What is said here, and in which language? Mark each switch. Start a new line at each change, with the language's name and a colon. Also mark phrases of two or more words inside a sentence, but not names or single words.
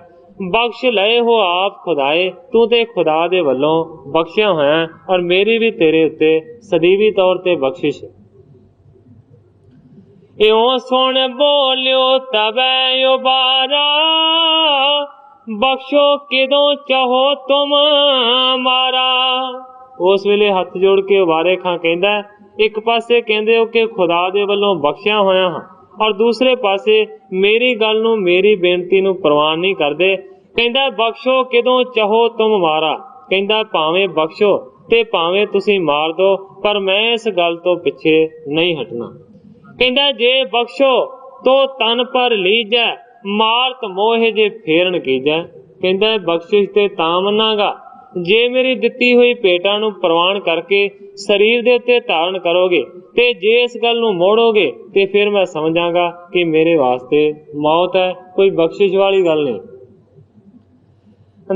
Punjabi: ਬਖ਼ਸ਼ ਲਏ ਹੋ ਆਪ ਖ਼ੁਦਾਏ, ਤੂ ਤੇ ਖ਼ੁਦਾ ਦੇ ਵੱਲੋਂ ਬਖ਼ਸ਼ਿਆ ਹੋਇਆ ਔਰ ਮੇਰੀ ਭੀ ਤੇਰੇ ਉੱਤੇ ਸਦੀਵੀ ਤੌਰ ਤੇ ਬਖ਼ਸ਼ਿਸ਼।
Braj: इउं सुन बोलियो तबै उबारा बख्शो किदों चाहो तुम मारा।
Punjabi: ਉਸ ਵੇਲੇ ਹੱਥ ਜੋੜ ਕੇ ਉਬਾਰੇ ਖਾਂ ਕਹਿੰਦਾ ਏਕ ਪਾਸੇ ਕਹਿੰਦੇ ਹੋ ਕਿ ਖ਼ੁਦਾ ਦੇ ਵੱਲੋਂ ਬਖ਼ਸ਼ਿਆ ਹੋਇਆ ਹਾਂ ਔਰ ਦੂਸਰੇ ਪਾਸੇ ਮੇਰੀ ਗੱਲ ਨੂੰ ਮੇਰੀ ਬੇਨਤੀ ਨੂੰ ਪ੍ਰਵਾਨ ਨਹੀਂ ਕਰਦੇ। कहंदा
Braj: बख्शो किदों चाहो तुम मारा,
Punjabi: ਕਹਿੰਦਾ ਭਾਵੇਂ ਬਖ਼ਸ਼ੋ ਤੇ ਭਾਵੇਂ ਤੁਸੀਂ ਮਾਰ ਦੋ, ਪਰ ਮੈਂ ਇਸ ਗੱਲ ਤੋ ਪਿੱਛੇ ਨਹੀਂ ਹਟਣਾ।
Braj: कहंदा जे बख्शो तो तन पर लीजै मारत मोह जे फेरन कीजै।
Punjabi: ਕਹਿੰਦਾ ਬਖ਼ਸ਼ਿਸ਼ ਤੇ ਤਾਂ ਮਨਾਂਗਾ ਜੇ ਮੇਰੀ ਦਿੱਤੀ ਹੋਈ ਭੇਟਾਂ ਨੂੰ ਪ੍ਰਵਾਨ ਕਰਕੇ ਸ਼ਰੀਰ ਦੇ ਉੱਤੇ ਧਾਰਨ ਕਰੋਗੇ, ਤੇ ਜੇ ਇਸ ਗੱਲ ਨੂੰ ਮੋੜੋਗੇ ਤੇ ਫਿਰ ਮੈਂ ਸਮਝਾਂਗਾ ਕਿ ਮੇਰੇ ਵਾਸਤੇ ਮੌਤ ਹੈ, ਕੋਈ ਬਖ਼ਸ਼ਿਸ਼ ਵਾਲੀ ਗੱਲ ਨਹੀਂ।